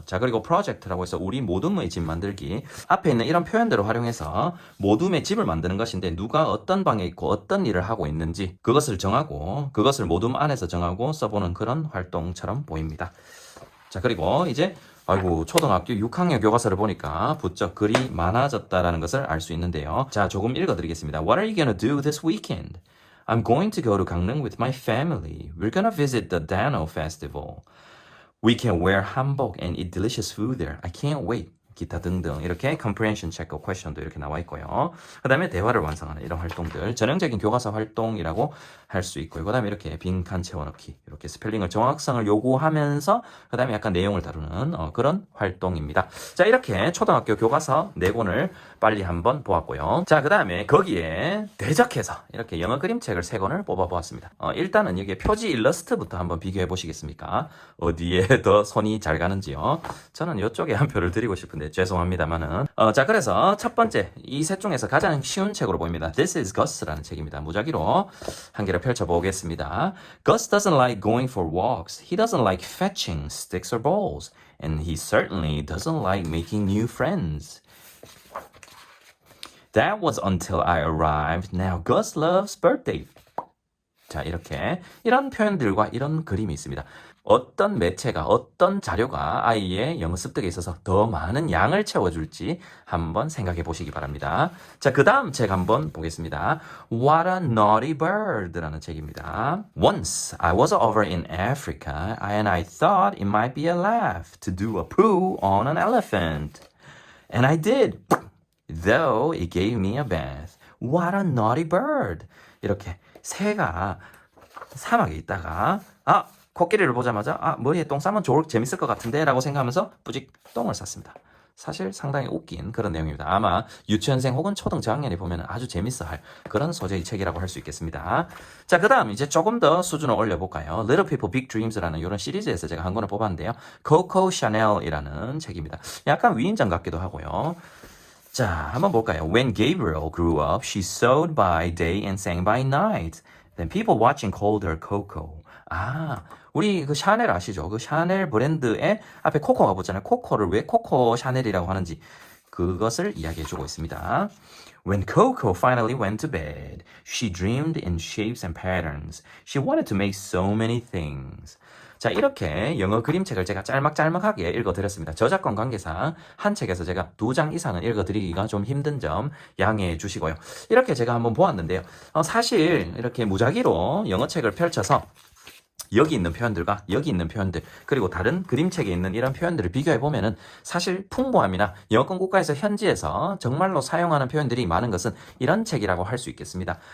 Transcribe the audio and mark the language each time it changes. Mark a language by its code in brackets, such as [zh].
[ko] 자, 그리고 프로젝트라고 해서 우리 모둠의 집 만들기. 앞에 있는 이런 표현들을 활용해서 모둠의 집을 만드는 것인데 누가 어떤 방에 있고 어떤 일을 하고 있는지 그것을 정하고 그것을 모둠 안에서 정하고 써보는 그런 활동처럼 보입니다. 자, 그리고 이제 초등학교 6학년 교과서를 보니까 부쩍 글이 많아졌다라는 것을 알 수 있는데요. 자, 조금 읽어드리겠습니다. [en] What are you gonna do this weekend? I'm going to go to Gangneung with my family. We're gonna visit the Dano Festival. We can wear hanbok and eat delicious food there. I can't wait. [ko] 기타 등등 이렇게 comprehension check question도 이렇게 나와 있고요. 그 다음에 대화를 완성하는 이런 활동들 전형적인 교과서 활동이라고 할 수 있고요. 그 다음에 이렇게 빈칸 채워넣기 이렇게 스펠링을 정확성을 요구하면서 그 다음에 약간 내용을 다루는 그런 활동입니다. 자, 이렇게 초등학교 교과서 4권을 빨리 한번 보았고요. 자, 그 다음에 거기에 대적해서 이렇게 영어 그림책을 3권을 뽑아보았습니다. 일단은 여기 표지 일러스트부터 한번 비교해 보시겠습니까? 어디에 더 손이 잘 가는지요. 저는 이쪽에 한 표를 드리고 싶은데 죄송합니다만은 자, 그래서 첫 번째 이 셋 중에서 가장 쉬운 책으로 보입니다. This is Gus라는 책입니다. 무작위로 한 개를 펼쳐보겠습니다. [en] Gus doesn't like going for walks. He doesn't like fetching sticks or balls. And he certainly doesn't like making new friends. That was until I arrived. Now Gus loves birthday. [ko] 자, 이렇게 이런 표현들과 이런 그림이 있습니다. 어떤 매체가 어떤 자료가 아이의 영어 습득에 있어서 더 많은 양을 채워줄지 한번 생각해 보시기 바랍니다. 자, 그 다음 책 한번 보겠습니다. What a Naughty Bird라는 책입니다. [en] Once I was over in Africa and I thought it might be a laugh to do a poo on an elephant. [ko] And I did. Though it gave me a bath. What a naughty bird. 이렇게 새가 사막에 있다가 코끼리를 보자마자 머리에 똥 싸면 재밌을 것 같은데 라고 생각하면서 뿌직 똥을 쌌습니다. 사실 상당히 웃긴 그런 내용입니다. 아마 유치원생 혹은 초등 저학년이 보면 아주 재밌어할 그런 소재의 책이라고 할 수 있겠습니다. 자, 그 다음 이제 조금 더 수준을 올려볼까요? Little People Big Dreams라는 이런 시리즈에서 제가 한 권을 뽑았는데요. Coco Chanel이라는 책입니다. 약간 위인전 같기도 하고요. 자, 한번 볼까요? [en] When Gabriel grew up, she sewed by day and sang by night. Then people watching called her Coco. [ko] 우리 그 샤넬 아시죠? 그 샤넬 브랜드에 앞에 코코가 붙잖아요. 코코를 왜 코코 샤넬이라고 하는지 그것을 이야기해주고 있습니다. [en] When Coco finally went to bed, she dreamed in shapes and patterns. She wanted to make so many things. [ko] 자, 이렇게 영어 그림책을 제가 짤막짤막하게 읽어드렸습니다. 저작권 관계상 한 책에서 제가 2장 이상은 읽어드리기가 좀 힘든 점 양해해 주시고요. 이렇게 제가 한번 보았는데요. 사실 이렇게 무작위로 영어책을 펼쳐서 여기 있는 표현들과 여기 있는 표현들 그리고 다른 그림책에 있는 이런 표현들을 비교해 보면은 사실 풍부함이나 영어권 국가에서 현지에서 정말로 사용하는 표현들이 많은 것은 이런 책이라고 할 수 있겠습니다.